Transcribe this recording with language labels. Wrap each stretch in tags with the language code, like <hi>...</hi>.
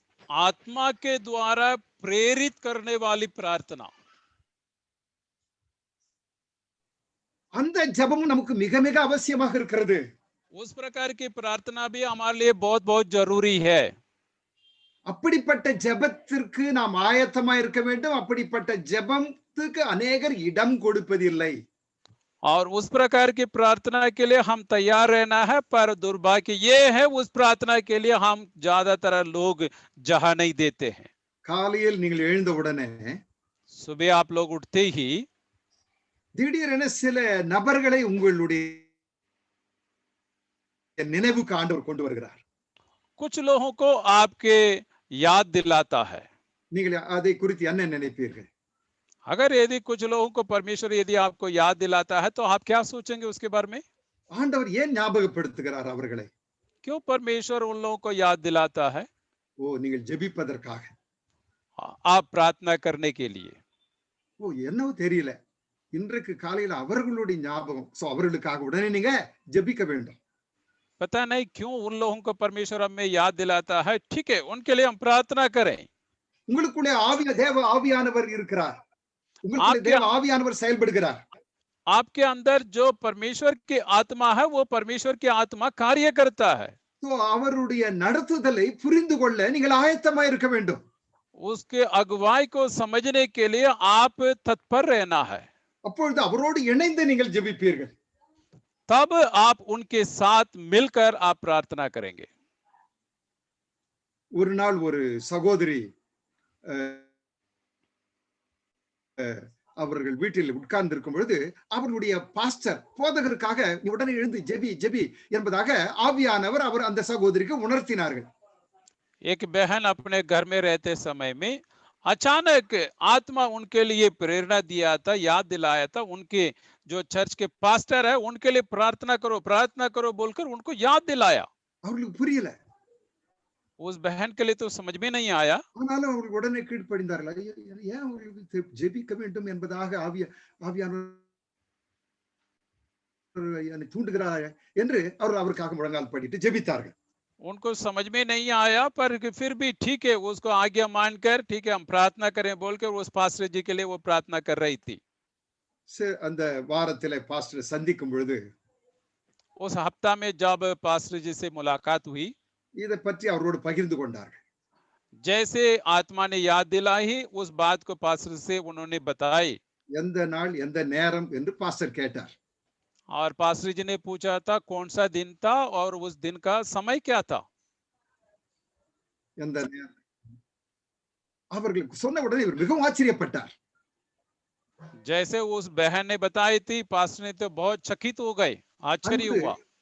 <hi>आत्मा के द्वारा प्रेरित करने वाली प्रार्थना.</hi> <ta>அந்த ஜெபமும் நமக்கு மிக மிக அவசியமாக இருக்கிறது.</ta> <hi>उस प्रकार की प्रार्थना भी हमारे लिए बहुत बहुत जरूरी है.</hi> <ta>அப்படிப்பட்ட ஜெபத்திற்கு நாம் ஆயத்தமா இருக்க வேண்டும். அப்படிப்பட்ட ஜெபத்துக்கு அநேகர் இடம் கொடுப்பதில்லை.</ta> <hi>और उस प्रकार की प्रार्थना के लिए हम तैयार रहना है, पर दुर्भाग्य ये है उस प्रार्थना के लिए हम ज्यादातर लोग जहाँ नहीं देते हैं।</hi> <ta>காலையில் நீங்கள் எழுந்த உடனே</ta> <hi>सुबह आप लोग उठते ही</hi> <ta>திடீரென சில நபர்களை உங்களுடைய நினைவுக்கு ஆண்டவர் கொண்டு வருகிறார்.</ta> <hi>कुछ लोगों को आपके याद दिलाता है।</hi> <ta>நீங்கள் அதை குறித்து என்ன நினைப்பீர்கள்?</ta> <hi>अगर यदि कुछ लोगों को परमेश्वर यदि आपको याद दिलाता है तो आप क्या सोचेंगे उसके बारे में?</hi> <ta>ஆண்டவர் ஏன் ஞாபகப்படுத்துகிறார் அவர்களை?</ta> <hi>क्यों परमेश्वर उन लोगों को याद दिलाता है?</hi> <ta>ஓ, நீங்கள் ஜெபிப்பதற்காக.</ta> <hi>आप प्रार्थना करने के लिए।</hi> <ta>ஓ, என்னவோ தெரியல, இன்றைக்கு காலையில அவர்களுடைய ஞாபகம். சோ அவர்களுக்காக உடனே நீங்க ஜெபிக்க வேண்டும்.</ta> <hi>पता नहीं क्यों उन लोगों को परमेश्वर हमें याद दिलाता है। ठीक है, उनके लिए हम प्रार्थना करें।</hi> <ta>உங்களுக்குள்ளே தேவ ஆவியானவர் இருக்கிறார். உங்களுக்குள்ளே தேவ ஆவியானவர் செயல்படுகிறார்.</ta> <hi>आपके अंदर जो परमेश्वर की आत्मा है वो परमेश्वर की आत्मा कार्य करता है।</hi> <ta>तो அவருடைய நடத்துதலை புரிந்து கொள்ள நீங்கள் ஆயத்தமா இருக்க வேண்டும்.</ta> <hi>उसके अगुवाई को समझने के लिए आप तत्पर रहना है।</hi> <ta>அப்பொழுது அவரோடு இணைந்து நீங்கள் ஜெபிப்பீர்கள்.</ta> <hi>तब आप उनके साथ मिलकर आप प्रार्थना करेंगे।</hi> <ta>ஒரு நாள் ஒரு சகோதரி அவர்கள் வீட்டில் உட்கார்ந்து இருக்கும் பொழுது அவர்களுடைய பாஸ்டர் போதகருக்காக உடனே எழுந்து ஜெபி ஜெபி என்பதாக ஆவியானவர் அவர் அந்த சகோதரிக்கு உணர்த்தினார்கள்.</ta> <hi>एक बहन अपने घर में रहते समय में अचानक आत्मा उनके लिए प्रेरणा दिया था, याद दिलाया था। उनके जो चर्च के पास्टर है उनके लिए प्रार्थना करो बोलकर उनको याद दिलाया।</hi> <ta>அவர்களுக்கு புரியல.</ta> <hi>उस बहन के लिए तो समझ में नहीं आया।</hi> <ta>ஆனாலும் அவர்கள் உடனே கீழ்ப்படிந்தார்கள். ஏன் அவர்களுக்கு ஜெபிக்க வேண்டும் என்பதாக ஆவியானவர் தூண்டுகிறார் என்று அவர்கள் அவருக்காக முழங்கால் படிட்டு ஜெபித்தார்கள்.</ta> <hi>उनको समझ में नहीं आया, पर फिर भी ठीक है, उसको आज्ञा मानकर ठीक है हम प्रार्थना करें बोलकर उस पास्टर जी के लिए वो प्रार्थना कर रही थी।</hi> <ta>அந்த வாரத்திலே பாஸ்டர் சந்திக்கும் பொழுது</ta> <hi>उस हफ्ता में जब पास्टर जी से मुलाकात हुई,</hi> <ta>இதை பற்றி அவரோடு பகிர்ந்து கொண்டார்கள்.</ta> <hi>जैसे आत्मा ने याद दिलाई उस बात को पास्टर से उन्होंने बताई।</hi> <ta>எந்த நாள் எந்த நேரம் என்று பாஸ்டர் கேட்டார்.</ta> <hi>और पास्टर जी ने पूछा था कौन सा दिन था और उस दिन का समय क्या था।</hi> <ta>எந்த நேரம் அவர்களுக்கு சொன்ன உடனே இவர் மிகவும் ஆச்சரியப்பட்டார்.</ta> <hi>जैसे उस बहन ने बताई थी, पास्टर ने तो बहुत चकित हो गए, आश्चर्य हुआ।</hi>